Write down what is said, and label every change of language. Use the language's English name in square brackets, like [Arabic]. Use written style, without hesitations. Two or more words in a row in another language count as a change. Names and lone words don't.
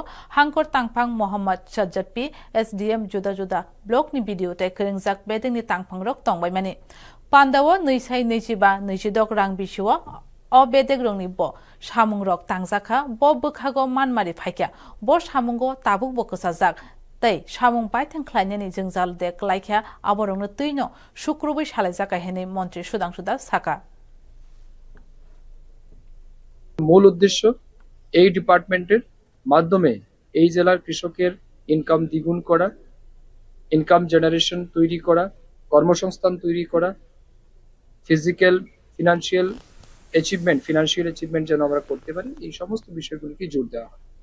[Kok Borok] hangkor tangphang Mohammad Sajjad P SDM juda-juda blok ni video te kringjak bedeng ni tangphang rok tongbai mani Pandawo neisai neijiba neijidok rang bishiwo o bedeg rong ni bo samung rok tangjaka bo bukhago manmari phaikya bo samungo tabuk bo kusajak tei samung baithang khlainani jingjal de klaikya aborongno tuino shukrubai salaijaka hene mantri Sudhanshu Das saka [Bangla] মূল উদ্দেশ্য এই ডিপার্টমেন্টের মাধ্যমে এই জেলার কৃষকের ইনকাম দ্বিগুণ করা, [English] income generation [Bangla] তৈরি করা, কর্মসংস্থান তৈরি করা, [English] financial achievement [Bangla] যেন আমরা করতে পারি, এই সমস্ত বিষয়গুলিকে জোর দেওয়া হয়।